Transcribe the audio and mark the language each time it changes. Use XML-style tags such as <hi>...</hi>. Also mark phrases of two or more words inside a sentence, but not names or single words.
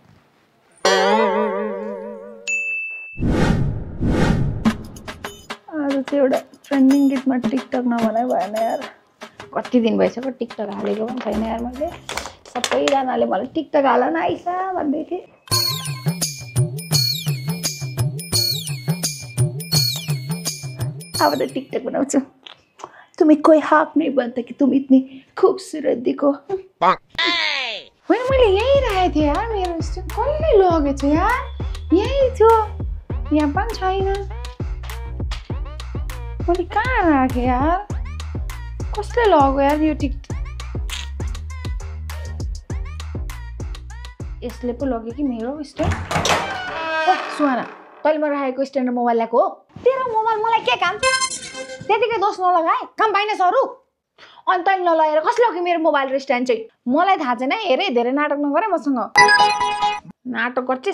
<ne>आज चाहिँ एउटा ट्रेन्डिङ गीतमा टिकटक नबनाइ भएन यार कति दिन भइसक्यो टिकटक हालेको पनि छैन यार मैले सबैजनाले मलाई टिकटक हाल न आइसा भन्दै थिए अब तो टिकटक बनाउँछु</ne> <hi>तुम्हें कोई हक नहीं बनता कि तुम इतनी खूबसूरत दिखो</hi> <ne>होइन मैले यही राखेको थिएँ यार मेरो स्ट्यान्ड कसले लगेछ यार यही थियो यहाँ पनि छैन मैले कहाँ राखेँ यार कसले लग्यो यार यो टिकटक यसले पो लग्यो कि मेरो स्ट्यान्ड सुहाना तैँले म राखेको स्ट्यान्ड मोबाइल ल्याएको हो तेरो मोबाइल मलाई के काम त्यतिकै दोष नलगाए काम पाइने सरू अनि तैँले नलगाएर कसले लग्यो मेरो मोबाइल र स्ट्यान्ड चाहिँ मलाई थाहा छैन हेरे धेरै नाटक नगरे मसँग नाटक गर्छिस्</ne>